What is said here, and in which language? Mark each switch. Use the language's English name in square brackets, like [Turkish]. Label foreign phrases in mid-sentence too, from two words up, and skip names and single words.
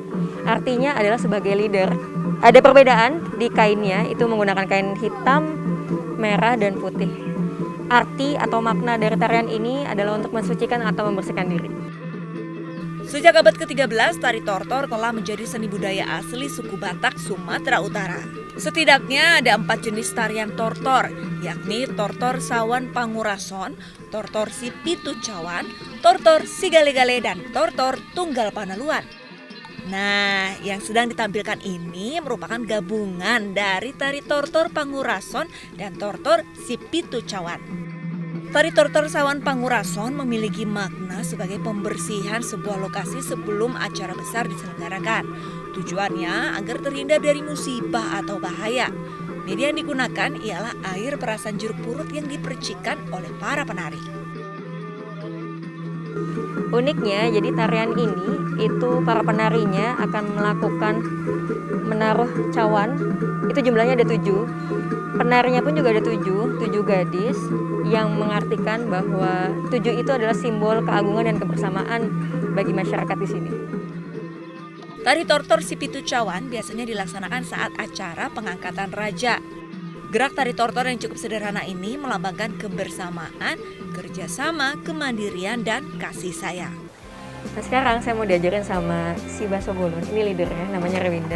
[Indonesian] Artinya adalah sebagai leader. Ada perbedaan di kainnya, itu menggunakan kain hitam, merah, dan putih. Arti atau makna dari tarian ini adalah untuk mensucikan atau membersihkan diri. Sejak abad ke-13, tari tortor telah menjadi seni budaya asli suku Batak, Sumatera Utara. Setidaknya ada 4 jenis tarian tortor, yakni tortor Sawan Pangurason, tortor si Pitu Cawan, tortor si Gale-Gale, dan tortor Tunggal Panaluan. Nah, yang sedang ditampilkan ini merupakan gabungan dari tari tortor Pangurason dan tortor si Pitu Cawan. Tari tortor Sawan Pangurason memiliki makna sebagai pembersihan sebuah lokasi sebelum acara besar diselenggarakan. Tujuannya agar terhindar dari musibah atau bahaya. Media yang digunakan ialah air perasan jeruk purut yang dipercikan oleh para penari. Uniknya, jadi tarian ini itu para penarinya akan melakukan menaruh cawan. Itu jumlahnya ada 7. Penarinya pun juga ada 7 gadis yang mengartikan bahwa 7 itu adalah simbol keagungan dan kebersamaan bagi masyarakat di sini. Tari tortor si Pitu Cawan biasanya dilaksanakan saat acara pengangkatan raja. Gerak tari tortor yang cukup sederhana ini melambangkan kebersamaan, kerjasama, kemandirian, dan kasih sayang. Nah, sekarang saya mau diajarin sama si Baso Bolon, ini leadernya namanya Rewinda.